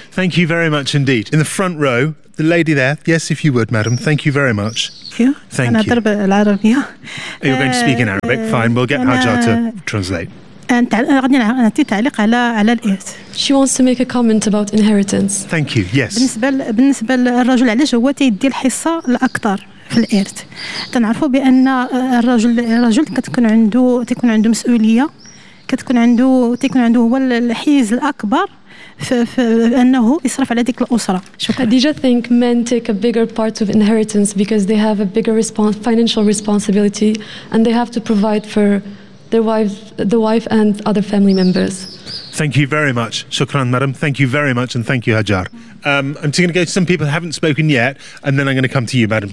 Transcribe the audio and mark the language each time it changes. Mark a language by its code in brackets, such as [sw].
[en] Thank you very much indeed. In the front row, the lady there. Yes, if you would, madam. Thank you very much. Thank you. Thank you. Arabic, yeah. You're going to speak in Arabic. Fine. We'll get Hajar to translate. She wants to make a comment about inheritance. Thank you. Yes. [ar] بالنسبة للرجل علاش هو تيدي الحصة الأكثر في الإرث. تنعرفوا بأن الرجل تكون عنده مسؤولية. تكون عنده هو الحيز الأكبر. فأنه يصرف على ديك الأسرة. شكرا. [en] Did you think men take a bigger part of inheritance because they have a bigger financial responsibility and they have to provide for their wives, the wife and other family members? Thank you very much. Shukran, madam. Thank you very much and thank you, Hajar. I'm going to go to some people who haven't spoken yet and then I'm going to come to you, madam.